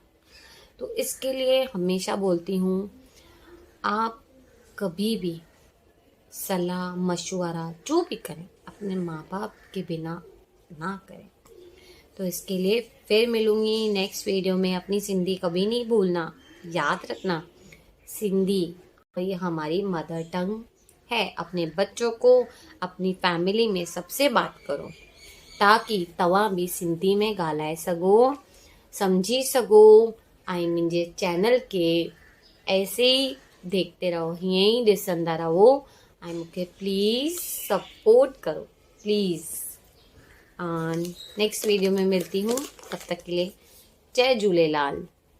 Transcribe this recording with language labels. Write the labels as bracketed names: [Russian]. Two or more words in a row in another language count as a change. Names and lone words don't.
[Hindi] तो इसके लिए हमेशा बोलती हूँ, आप कभी भी सलाह मशवरा जो भी करें, अपने माँ बाप के बिना ना करें। तो इसके लिए फिर मिलूंगी नेक्स्ट वीडियो में। अपनी सिंधी कभी नहीं भूलना, याद रखना, सिंधी ये हमारी [English] mother tongue [Hindi] है। अपने बच्चों को, अपनी फैमिली में सबसे बात करो, ताकि [Sindhi] तव्हां भी सिंधी में ॻाल्हाए सघो, समझी सघो, ऐं मुंहिंजे चैनल [Hindi] के ऐसे ही देखते रहो, [Sindhi] हीअं ई ॾिसंदा रहो, ऐं मूंखे प्लीज़ सपोर्ट करो, प्लीज़। [Hindi] नेक्स्ट वीडियो में मिलती हूँ, तब तक के लिए जय झूलेलाल।